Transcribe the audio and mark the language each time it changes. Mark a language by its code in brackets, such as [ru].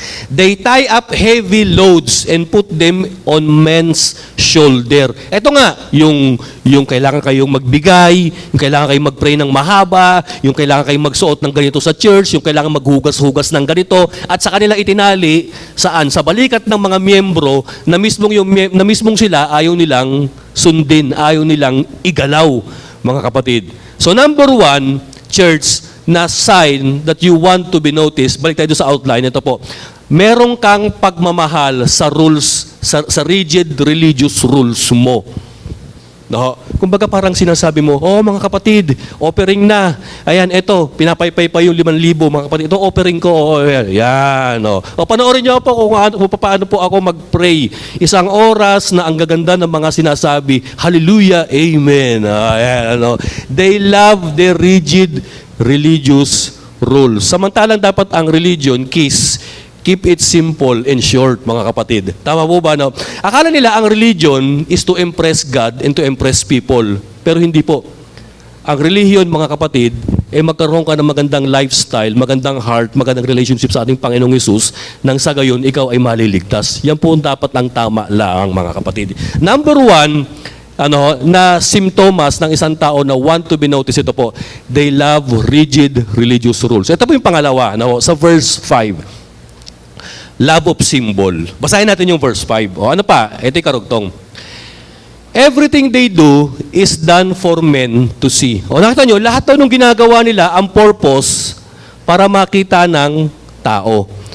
[en] They tie up heavy loads and put them on men's shoulder. [tl] Ito nga, yung kailangan kayong magbigay, yung kailangan kayong mag-pray ng mahaba, yung kailangan kayong magsuot ng ganito sa church, yung kailangan maghugas-hugas ng ganito, at sa kanila itinali, saan? Sa balikat ng mga miyembro na mismong sila ayaw nilang sundin, ayaw nilang igalaw, mga kapatid. So number one, church, na [en] sign that you want to be noticed, [tl] balik tayo sa outline, ito po, merong kang pagmamahal sa rules, sa rigid religious rules mo. No? Kumbaga parang sinasabi mo, oh mga kapatid, offering na. Ayan, ito, pinapaypay pa yung 5,000, mga kapatid. Ito, offering ko. Oh, yan. Oh. O, panoorin niyo po kung paano po ako mag-pray. 1 oras na ang gaganda ng mga sinasabi. Hallelujah, amen. Ayan, ano. [en] They love the rigid religious rules. [tl] Samantalang dapat ang religion, [en] keep it simple and short, [tl] mga kapatid. Tama po ba? No? Akala nila ang [en] religion is to impress God and to impress people. [tl] Pero hindi po. Ang religion, mga kapatid, magkaroon ka ng magandang lifestyle, magandang heart, magandang relationship sa ating Panginoong Hesus, nang sa gayon, ikaw ay maliligtas. Yan po dapat ang tama lang, mga kapatid. Number one, na simptomas ng isang tao na [en] want to be noticed, [tl] ito po, [en] they love rigid religious rules. [tl] Ito po yung pangalawa, sa verse 5. [en] Love of symbol. [tl] Basahin natin yung verse 5. O ano pa? Ito yung karugtong. [en] Everything they do is done for men to see. [tl] O nakita nyo, lahat ng ginagawa nila, ang purpose para makita ng tao.